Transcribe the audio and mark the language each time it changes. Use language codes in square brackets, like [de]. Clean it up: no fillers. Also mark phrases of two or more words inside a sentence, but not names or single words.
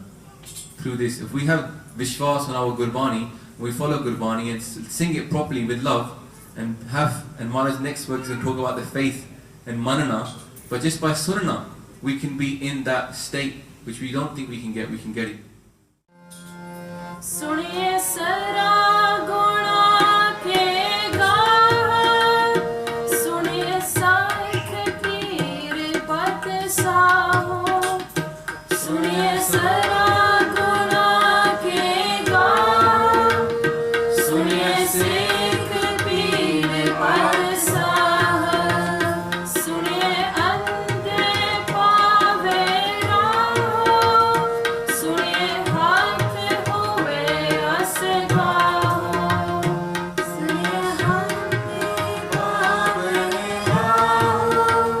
[en] Through this, if we have Vishwas on our Gurbani, we follow Gurbani and sing it properly with love, and Maharaj's next work is going to talk about the faith and manana, but just by sunana, we can be in that state which we don't think we can get it. [pa] ਸੁਣਿਐ ਸਰਾ ਗੁਣਾ ਕੇ ਗਾਹ, ਸੁਣਿਐ ਸੇਖ ਪੀਰ ਪਾਤਿਸਾਹ, ਸੁਣਿਐ ਸਰਾ ਗੁਣਾ ਕੇ gaha, ਸੁਣਿਐ ਸੇਖ ਪੀਰ ਪਾਤਿਸਾਹ, ਸੁਣਿਐ ਅੰਧੇ ਪਾਵਹਿ ਰਾਹੁ, ਸੁਣਿਐ ਹਾਥ ਹੋਵੈ ਅਸਗਾਹੁ, ਸੁਣਿਐ ਹਾਥ ਪਾਵਹਿ ਰਾਹੁ,